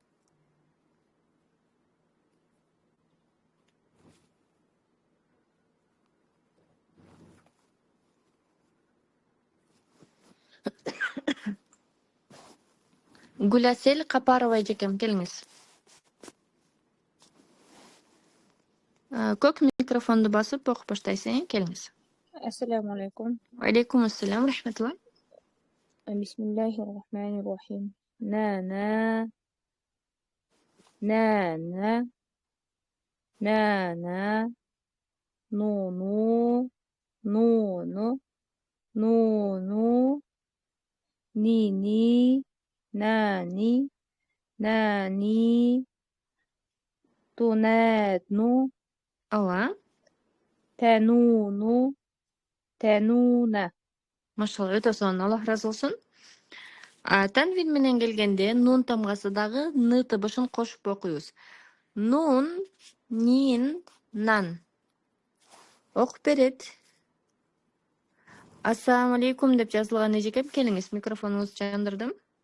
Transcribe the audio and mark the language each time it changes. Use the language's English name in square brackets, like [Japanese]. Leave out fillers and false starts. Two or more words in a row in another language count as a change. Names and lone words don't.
[Kyrgyz] Гүласел Капарова эжекем келиңиз. Көк микрофонду басып окуп баштайсыз, келиңиз. [Arabic] السلام عليكم. عليكم السلام رحمة الله. بسم الله الرحمن الرحيم. نانا نانا نانا نونو نونو نونو نيني ناني ناني تنادنو [Kyrgyz] Ооба. تنونو تنونا. Машалла, өтө сонун, Аллах разы болсун. Танвин менен келгенде нун тамгасы дагы ны табышын кошуп окуйбуз. Нун, нин, нан. Окуп берет. [Arabic] السلام عليكم [Kyrgyz] деп жазылган эжекем, келиңиз, микрофонуңузду жандырдым.